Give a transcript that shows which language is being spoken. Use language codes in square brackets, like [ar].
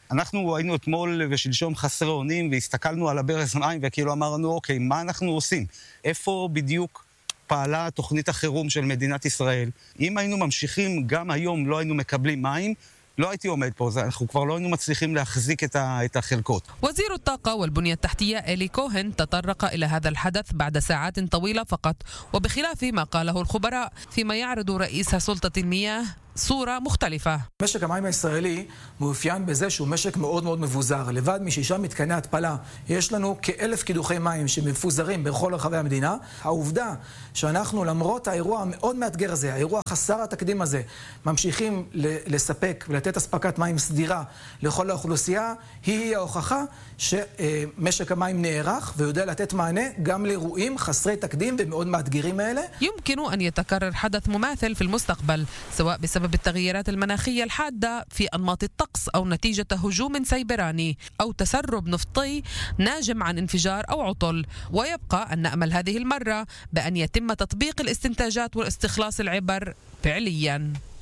[he] אנחנו היינו אתמול ושלשום חסרי אונים, והסתכלנו על הברז מים, וכאילו אמרנו, אוקיי, מה אנחנו עושים? איפה בדיוק פעלה תוכנית החירום של מדינת ישראל? אם היינו ממשיכים, גם היום לא היינו מקבלים מים, לא הייתי עומד פה, אנחנו כבר לא היינו מצליחים להחזיק את החלקות. [ar] וזיר الطاقة والبنية التحتية إلي كوهن تطرق إلى هذا الحدث بعد ساعات طويلة فقط، وبخلاف ما قاله الخبراء فيما يعرض رئيس سلطة المياه صورة مختلفة. [he] משק המים הישראלי מאופיין בזה שהוא משק מאוד מאוד מבוזר. לבד משישה מתקני התפלה, יש לנו כ-1,000 קידוחי מים שמפוזרים בכל רחבי המדינה. העובדה שאנחנו למרות האירוע המאוד מאתגר הזה, האירוע חסר התקדים הזה, ממשיכים לספק ולתת הספקת מים סדירה לכל האוכלוסייה, היא ההוכחה שמשק המים נערך ויודע לתת מענה גם לאירועים חסרי תקדים ומאוד מאתגרים האלה. [ar] يمكنه ان يتكرر حدث مماثل في المستقبل سواء بسبب التغيرات المناخية الحادة في أنماط الطقس أو نتيجة هجوم سيبراني أو تسرب نفطي ناجم عن انفجار أو عطل. ويبقى أن نأمل هذه المرة بأن يتم تطبيق الاستنتاجات والاستخلاص العبر فعلياً.